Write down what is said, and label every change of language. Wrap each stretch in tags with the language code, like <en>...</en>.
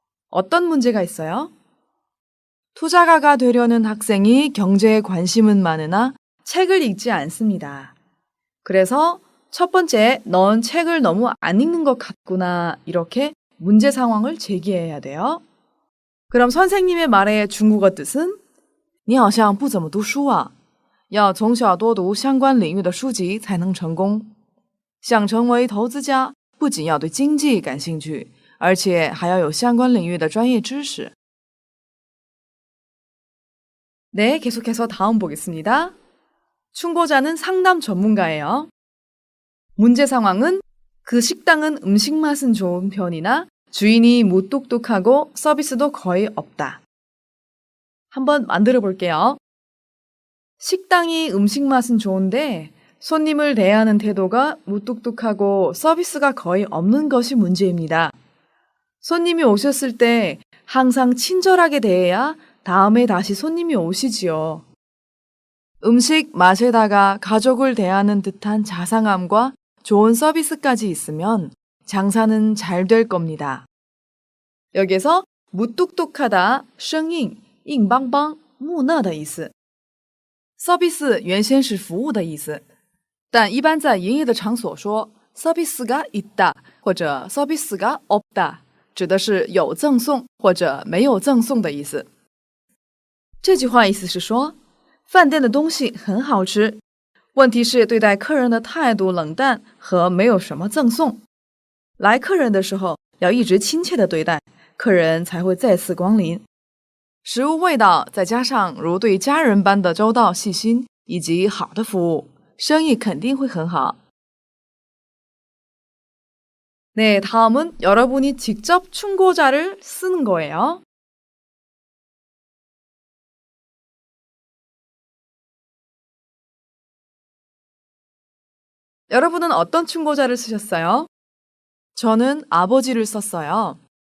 <ko>어떤 문제가 있어요? 투자가가 되려는 학생이 경제에 관심은 많으나 책을 읽지 않습니다. 그래서 첫 번째, 넌 책을 너무 안 읽는 것 같구나. 이렇게 문제 상황을 제기해야 돼요. 그럼 선생님의 말의 중국어 뜻은</ko> <zh>你好像不怎么读书啊，要从小多读相关领域的书籍才能成功。想成为投资家，不仅要对经济感兴趣，而且还要有相关领域的专业知识。</zh> <ko>네, 계속해서 다음 보겠습니다. 충고자는 상담 전문가예요. 문제 상황은 그 식당은 음식 맛은 좋은 편이나 주인이 무뚝뚝하고 서비스도 거의 없다. 한번 만들어 볼게요. 식당이 음식 맛은 좋은데 손님을 대하는 태도가 무뚝뚝하고 서비스가 거의 없는 것이 문제입니다. 손님이 오셨을 때 항상 친절하게 대해야 다음에 다시 손님이 오시지요. 음식 맛에다가 가족을 대하는 듯한 자상함과 좋은 서비스까지 있으면 장사는 잘 될 겁니다. 여기서 무뚝뚝하다,</ko> <zh>生硬, 硬邦邦, 木讷的意思. 서비스 原先是服务的意思，但一般在营业的场所说</zh> <ko>서비스가 있다</ko> <zh>或者</zh> <ko>서비스가 없다</ko> <zh>指的是有赠送或者没有赠送的意思。这句话意思是说，饭店的东西很好吃，问题是对待客人的态度冷淡和没有什么赠送。来客人的时候要一直亲切的对待，客人才会再次光临。食物味道再加上如对家人般的周到细心以及好的服务，生意肯定会很好。</zh> <ko>네, 다음은 여러분이 직접 충고자를 쓰는 거예요. 여러분은 어떤 충고자를 쓰셨어요? 저는 아버지를 썼어요.</ko>